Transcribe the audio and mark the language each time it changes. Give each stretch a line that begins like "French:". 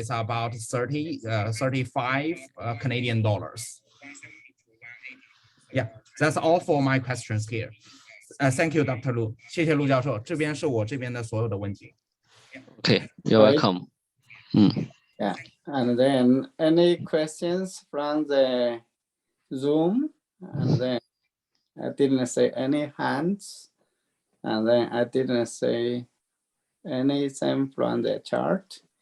English: Is about 35 Canadian dollars. Yeah, that's all for my questions here. Thank you, Dr. Lu.
Chinese: 谢谢陆教授，这边是我这边的所有的问题。
English: Okay, you're Right. welcome. Yeah, and then any questions from the Zoom? And then I didn't see any hands. And then I didn't see anything from the chart.